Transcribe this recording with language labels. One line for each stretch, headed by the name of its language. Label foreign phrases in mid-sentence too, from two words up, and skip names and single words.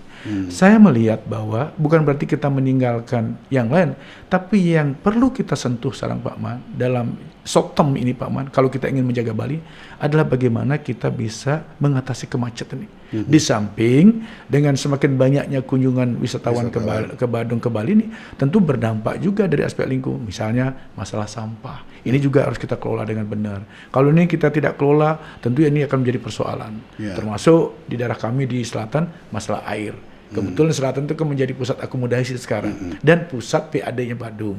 Indonesian: Saya melihat bahwa bukan berarti kita meninggalkan yang lain, tapi yang perlu kita sentuh sekarang Pak Man, dalam
English: short term
Indonesian: ini Pak Man, kalau kita ingin menjaga Bali, adalah bagaimana kita bisa mengatasi kemacetan ini. Di samping dengan semakin banyaknya kunjungan wisatawan ke Badung, ke Bali ini, tentu berdampak juga dari aspek lingkungan. Misalnya masalah sampah. Ini juga harus kita kelola dengan benar. Kalau ini kita tidak kelola, tentu ini akan menjadi persoalan persoalan. Termasuk di daerah kami di selatan masalah air. Kebetulan selatan itu kan menjadi pusat akomodasi sekarang dan pusat PAD-nya Badung.